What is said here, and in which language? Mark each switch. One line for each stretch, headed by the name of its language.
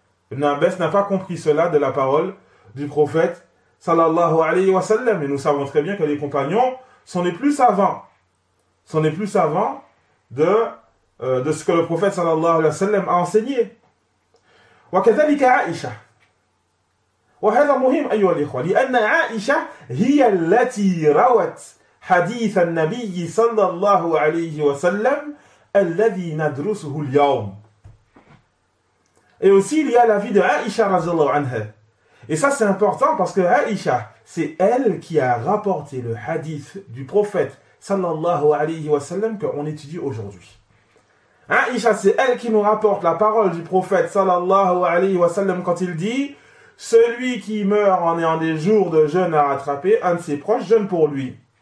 French: Ibn Abbas n'a pas compris cela de la parole du prophète sallallahu alayhi wa sallam. Et nous savons très bien que les compagnons sont les plus savants. Sont les plus savants de ce que le prophète sallallahu alayhi wa sallam a enseigné.
Arabic: وكذلك عائشة. وهذا مهم أيها الإخوة لأن عائشة هي التي روت حديث النبي صلى الله عليه وسلم الذي ندرسه اليوم.
French: Et aussi il y a la vie de Aïcha radhiyallahu anha. Et ça c'est important parce que Aïcha, c'est elle qui a rapporté le hadith du prophète sallallahu alayhi wa sallam qu'on étudie aujourd'hui. Aïcha, c'est elle qui nous rapporte la parole du prophète sallallahu alayhi wa sallam quand il dit celui qui meurt en ayant des jours de jeûne à rattraper, un de ses proches jeûne pour lui.